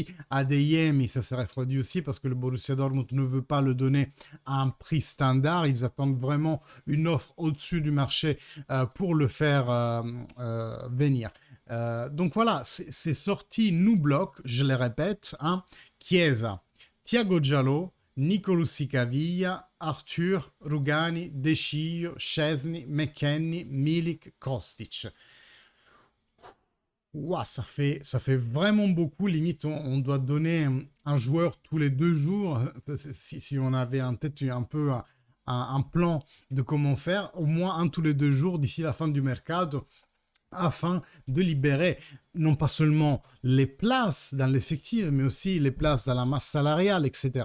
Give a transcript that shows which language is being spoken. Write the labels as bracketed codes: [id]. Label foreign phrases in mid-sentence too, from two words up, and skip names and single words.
[fr] Adeyemi, ça s'est refroidi aussi parce que le Borussia Dortmund ne veut pas le donner à un prix standard. Ils attendent vraiment une offre au-dessus du marché pour le faire venir. Donc voilà, ces sorties nous bloquent, je les répète. Hein. Chiesa, Thiago Giallo, Nicolussi Caviglia, Arthur, Rugani, De Sciglio, Szczesny, McKennie, Milik, Kostic. Ouah, ça fait vraiment beaucoup. Limite, on doit donner un joueur tous les 2 jours. Si on avait en tête un peu un plan de comment faire, au moins un tous les 2 jours d'ici la fin du mercato, afin de libérer non pas seulement les places dans l'effectif, mais aussi les places dans la masse salariale, etc.